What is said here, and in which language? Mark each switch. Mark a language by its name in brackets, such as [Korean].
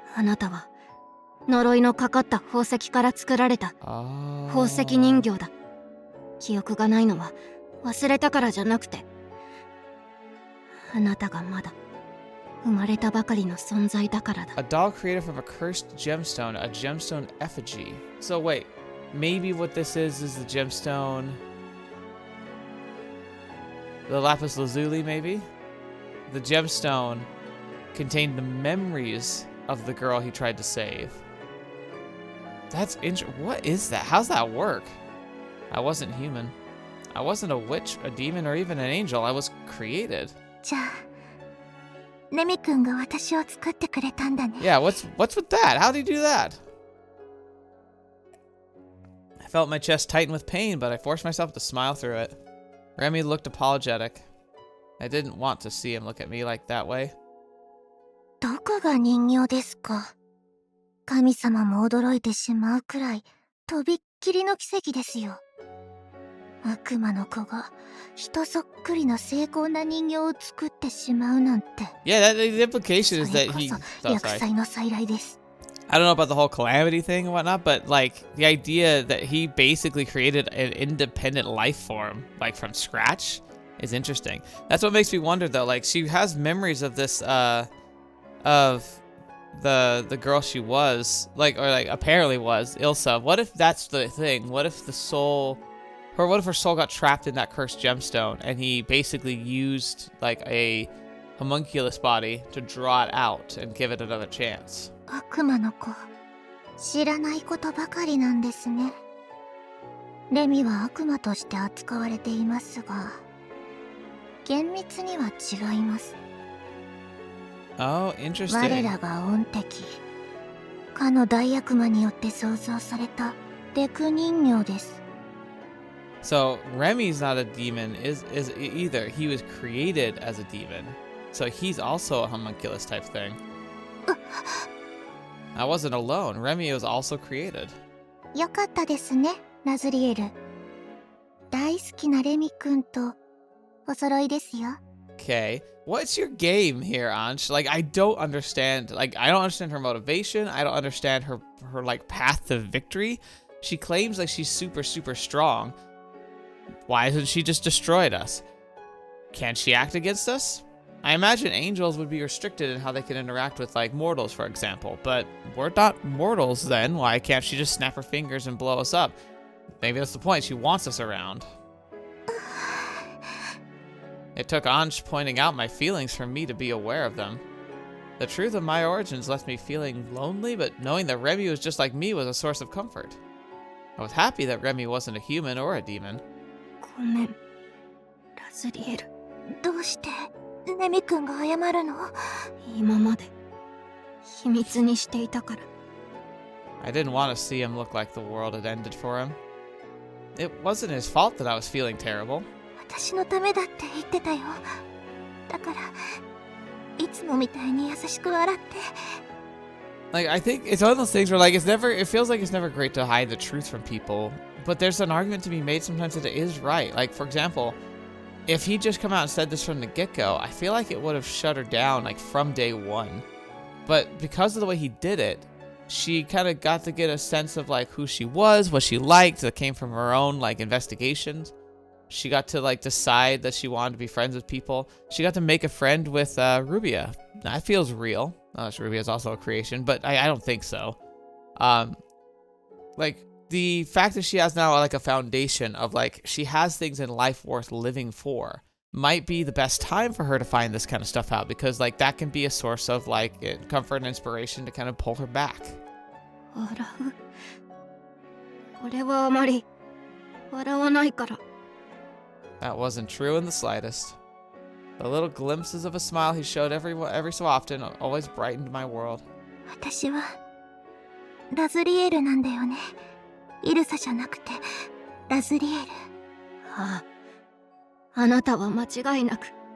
[Japanese] あなたは呪いのかかった宝石から作られた [English] Oh. [Japanese] 宝石人形だ。記憶がないのは忘れたからじゃなくて、あなたがまだ生まれたばかりの存在だからだ。 [English] A doll created from a cursed gemstone, a gemstone effigy. So wait, maybe what this is the gemstone... The lapis lazuli, maybe? The gemstone contained the memories of the girl he tried to save. That's interesting. What is that? How's that work? I wasn't human. I wasn't a witch, a demon, or even an angel. I was created. [Japanese] じゃあレミ君が私を作ってくれたんだね。 [English] Yeah, what's with that? How did he do that? I felt my chest tighten with pain, but I forced myself to smile through it. Remi looked apologetic. I didn't want to see him look at me like that way. [Japanese] どこが人形ですか。神様も驚いてしまうくらいとびっきりの奇跡ですよ。悪魔の子が人そっくりの精巧な人形を作ってしまうなんて。 [English] Yeah, the implication is [Japanese] それ [English] that [Japanese] こ [English] he... [Japanese] そ [English] Oh, [Japanese] 厄 [English] sorry. [Japanese] 災の再来です。 [English] I don't know about the whole calamity thing and whatnot, but like the idea that he basically created an independent life form, like from scratch, is interesting. That's what makes me wonder though. Like she has memories of this, of the girl she was, like, or like apparently was Ilsa. What if that's the thing? What if the soul, or what if her soul got trapped in that cursed gemstone and he basically used like a homunculus body to draw it out and give it another chance? [Japanese] 悪魔の子、知らないことばかりなんですね。レミは悪魔として扱われていますが、厳密には違います。 [English] Oh, interesting. [Japanese] 我らが恩敵、かの大悪魔によって創造されたデク人形です。 [English] So Remi's not a demon is either. He was created as a demon. So he's also a homunculus type thing. I wasn't alone. Remi was also created. [Japanese] よかったですね、ラズリエル。大好きなレミ君とお揃いですよ。 [English] Okay. What's your game here, Ansh? Like I don't understand. Like I don't understand her motivation. I don't understand her like path to victory. She claims like she's super strong. Why hasn't she just destroyed us? Can't she act against us? I imagine angels would be restricted in how they can interact with, like, mortals, for example. But we're not mortals then. Why can't she just snap her fingers and blow us up? Maybe that's the point. She wants us around. It took Anj pointing out my feelings for me to be aware of them. The truth of my origins left me feeling lonely, but knowing that Remi was just like me was a source of comfort. I was happy that Remi wasn't a human or a demon. [Japanese] ごめん、ラズリエル。どうしてレミ君が謝るの？今まで秘密にしていたから。 [English] I didn't want to see him look like the world had ended for him. It wasn't his fault that I was feeling terrible. [Japanese] 私のためだって言ってたよ。だからいつもみたいに優しく笑って。 [English] Like, I think it's one of those things where, like, it feels like it's never great to hide the truth from people, but there's an argument to be made sometimes that it is right. Like, for example, if he'd just come out and said this from the get-go, I feel like it would have shut her down, like, from day one. But because of the way he did it, she kind of got to get a sense of, like, who she was, what she liked, that came from her own, like, investigations. She got to, like, decide that she wanted to be friends with people. She got to make a friend with Rubia. That feels real. Rubia is also a creation, but I don't think so. Like, the fact that she has now, like, a foundation of, like, she has things in life worth living for might be the best time for her to find this kind of stuff out, because, like, that can be a source of, like, comfort and inspiration to kind of pull her back. [Japanese] 笑う？俺はあまり笑わないから。 [English] That wasn't true in the slightest. The little glimpses of a smile he showed every so often always brightened my world. [Japanese] 私はラズリエルなんだよね。イルサじゃなくてラズリエル。ああ、あなたは間違いなく